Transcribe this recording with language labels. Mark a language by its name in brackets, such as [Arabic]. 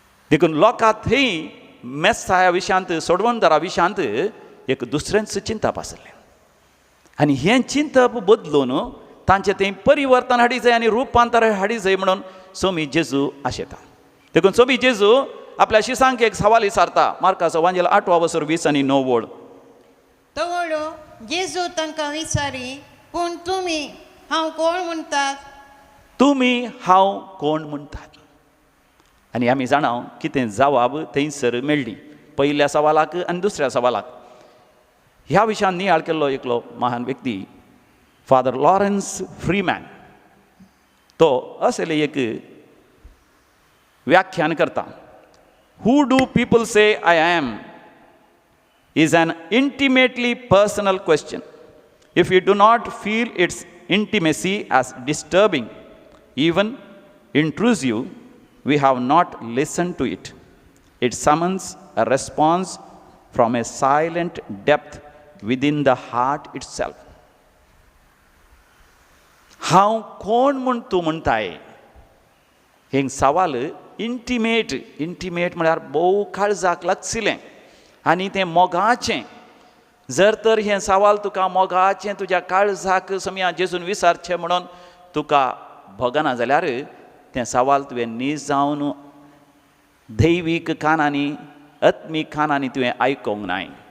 [Konkani] देखून लोकां थंय मेस्साया विशयांत, सोडवणदारा विशयांत एक दुसऱ्यांच चिंतप आसलें. आनी हें चिंतप बदलून तांचें थंय परिवर्तन हाडी जाय आनी रुपांतर हाडी जाय म्हणून स्वामी जेजू आशेता. देखून स्वामी जेजू आपल्या शिसांक एक सवाल विचारता. मार्काचो वांजेल 8 वर्सर 20 आनी 9 वड. तवळो जेजू तांकां विचारी, पूण तुमी हांव कोण म्हणटात? तुमी हांव कोण म्हणटात? आनी आमी जाणाव कितें जबाब थंयसर मेळ्ळी पयल्या सवालाक आनी दुसऱ्या सवालाक. ह्या विशयान नियाळ केल्लो एकलो महान व्यक्ती फादर लॉरेन्स फ्रीमॅन. तो असलें एक व्याख्यान करता. [English] Who do people say I am is an intimately personal question. If you do not feel its intimacy as disturbing, even intrusive, we have not listened to it. It summons a response from a silent depth within the heart itself. [Konkani] हांव कोण म्हूण तूं म्हणटाय? हें सवाल इंटिमेट म्हळ्यार भोव काळजाक लागसिलें आनी तें मोगाचें. जर तर हें सवाल तुका मोगाचें तुज्या काळजाक समया जेजून विचारचें म्हणून तुका भोगना जाल्यार तें सवाल तुवें नीज जावन दैवीक कानांनी, आत्मीक कानांनी तुवें आयकोंक नाय.